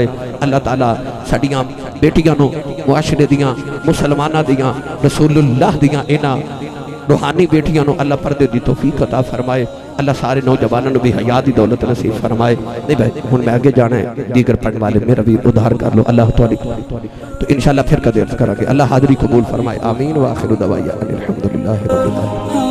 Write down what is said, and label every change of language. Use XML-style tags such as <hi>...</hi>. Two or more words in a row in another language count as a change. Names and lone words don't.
<pa>اللہ تعالیٰ ساڈیاں بیٹیاں نوں معاشرے دیاں، مسلماناں دیاں، رسول اللہ دیاں انہاں روحانی بیٹیاں نوں اللہ پردے دی توفیق عطا فرمائے. اللہ سارے نوجواناں نوں بھی حیا دی دولت نصیب فرمائے۔ نہیں بھائی ہن میں اگے جانا ہے، دیگر پڑھنے والے میرا بھی ادھار کر لو. اللہ تہاڈی تو ان شاء اللہ پھر کدے عرض کراں گے۔ اللہ حاضری قبول فرمائے.</pa> <ar>آمين وآخر دعوانا أن الحمد لله رب العالمين.</ar>